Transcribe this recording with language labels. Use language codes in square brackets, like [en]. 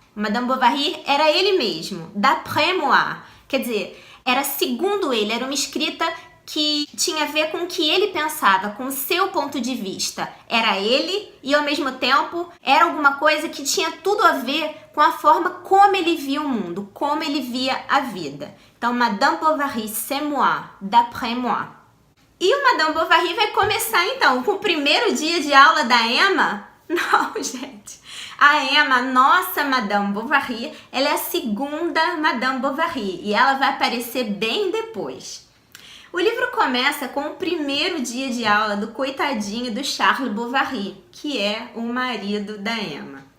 [pt] Madame Bovary era ele mesmo, [fr] d'après moi, [pt] quer dizer, era segundo ele, era uma escrita que tinha a ver com o que ele pensava, com o seu ponto de vista. Era ele e ao mesmo tempo era alguma coisa que tinha tudo a ver com a forma como ele via o mundo, como ele via a vida. Então, Madame Bovary, [fr] c'est moi, d'après moi. [pt] E o Madame Bovary vai começar então com o primeiro dia de aula da Emma? Não, gente. A Emma, nossa Madame Bovary, ela é a segunda Madame Bovary e ela vai aparecer bem depois. O livro começa com o primeiro dia de aula do coitadinho do Charles Bovary, que é o marido da Emma.